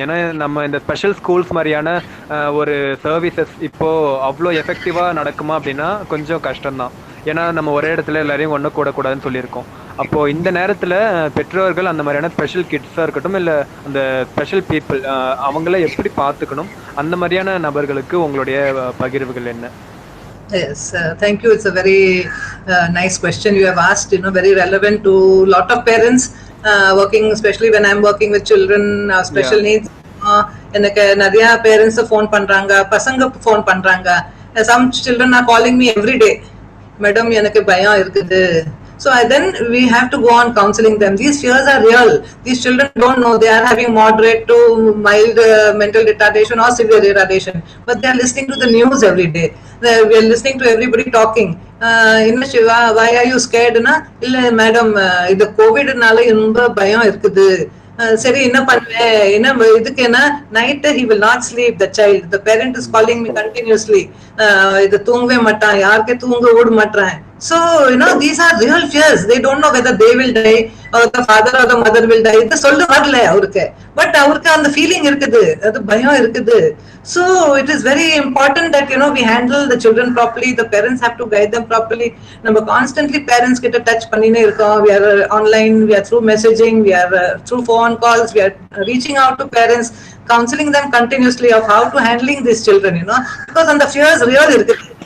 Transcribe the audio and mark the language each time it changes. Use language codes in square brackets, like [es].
[ta] ஏன்னா நம்ம இந்த ஸ்பெஷல் ஸ்கூல்ஸ் மாதிரியான ஒரு சர்வீசஸ் இப்போ அவ்வளோ எஃபெக்டிவா நடக்குமா அப்படின்னா கொஞ்சம் கஷ்டம்தான். ஏன்னா நம்ம ஒரே இடத்துல எல்லாரையும் ஒன்று கூடக்கூடாதுன்னு சொல்லியிருக்கோம். அப்போ இந்த நேரத்துல பெற்றோர்கள் அந்த மாதிரியான ஸ்பெஷல் கிட்ஸா இருக்கட்டும் இல்ல அந்த ஸ்பெஷல் பீப்புள் அவங்கள எப்படி பார்த்துக்கணும், அந்த மாதிரியான நபர்களுக்கு உங்களுடைய பகிர்வுகள் என்ன? [en] Yes, thank you. It's a very nice question you have asked. Very relevant to a lot of parents working, especially when I'm working with children special needs. [ta] எனக்கு நிறைய பேரண்ட்ஸ் ஃபோன் பண்றாங்க, பசங்க ஃபோன் பண்றாங்க. [en] Some children are calling me every day. [ta] Madam, எனக்கு பயம் இருக்குது. [en] So then we have to go on counseling them. These fears are real. These children don't know they are having moderate to mild mental retardation or severe retardation, but they are listening to the news every day. We are listening to everybody talking. Inna Shiva, why are you scared? [ta] Na illa madam, idu covid nala ரொம்ப பயம் இருக்குது. சரி என்ன பண்ணுவேன், என்ன இதுக்கு என்ன night [en] he will not sleep, the child, the parent is calling me continuously. [ta] இது தூங்கவே மாட்டான், யாருக்கே தூங்க விட மாட்டான். [en] So these are real fears. They don't know whether they will die or the father or the mother will die. [ta] இது சொல்ல வரல அவருக்கு, பட் அவருக்கு அந்த ஃபீலிங் இருக்குது, அது பயம் இருக்குது. [en] So it is very important that we handle the children properly. The parents have to guide them properly. [ta] நம்ம [en] constantly parents [ta] கிட்ட டச் பண்ணினே இருக்கோம். [en] We are online, we are through messaging, we are through phone calls, we are reaching out to parents, counseling them continuously of how to handling these children, because on the fears real [ta] இருக்குது.